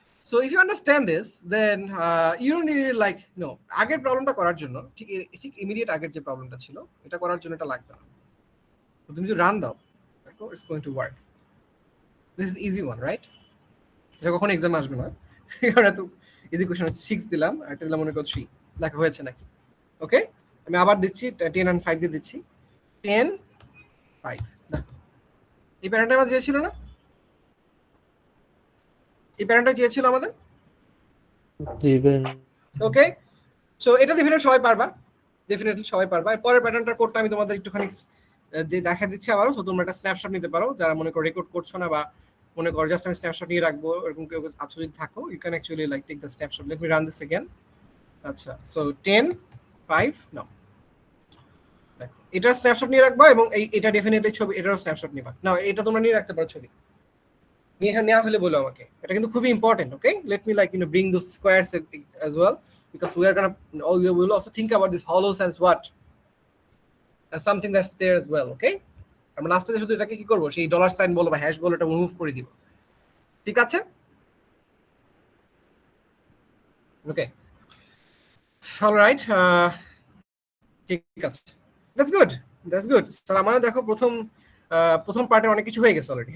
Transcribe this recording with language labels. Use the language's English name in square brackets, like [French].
[English] So if you understand this, then you don't really like no. [Bangla] আগের প্রবলেমটা করার জন্য ঠিক ইমিডিয়েট আগের যে প্রবলেমটা ছিল এটা করার জন্য এটা লাগবে না। তুমি যদি রান দাও দেখো [English] it's going to work. This is easy one, right? [Bangla] এটা কখন এক্সাম আসবে না, কারণ এত ইজি কোশ্চেন 6 দিলাম আর এটা দিলাম মনে করো 3, দেখো হয়েছে নাকি। ওকে, আমি আবার দিচ্ছি 10 and 5 দিয়ে দিচ্ছি 10 5। দেখো এই প্যাটার্নটা আমাদের যে ছিল না, এই প্যাটার্নটা যে ছিল আমাদের। জি ভাই। ওকে, সো এটা ডেফিনেটলি সবাই পারবা, ডেফিনেটলি সবাই পারবা। এর পরের প্যাটার্নটার কোডটা আমি তোমাদের একটুখানি দেখা দিচ্ছি আবারও, সো তোমরা একটা স্ন্যাপশট নিতে পারো যারা মনে করো রেকর্ড করছো না, বা মনে করো জাস্ট আমি স্ন্যাপশট নিয়ে রাখবো এরকম কেউ আছো যদি থাকো, [English] You can actually like take the snapshot. Let me run this again. [Bangla] আচ্ছা, সো 10 5 নাও দেখো এটার স্ন্যাপশট নিয়ে রাখবা, এবং এটা ডেফিনেটলি ছবি, এটারও স্ন্যাপশট নিবা। নাও এটা তোমরা নিয়ে রাখতে পারো ছবি নিয়ে, এখানে নেওয়া হলে বলো আমাকে, এটা কিন্তু খুবই important. [English] Okay, let me like bring those squares as well, because we are gonna we will also think about this hollows as what, as something that's there as well. [Bangla] Okay, আমরা লাস্টে শুধু এটাকে কি করব, সেই ডলার সাইন বলো বা hash বলো, এটা মুভ করে দিব। ঠিক আছে, ওকে, অলরাইট, ঠিক আছে, [English] That's good, that's good. [Bangla] Sir আমাদের দেখো প্রথম পার্টে অনেক কিছু হয়ে গেছে অলরেডি।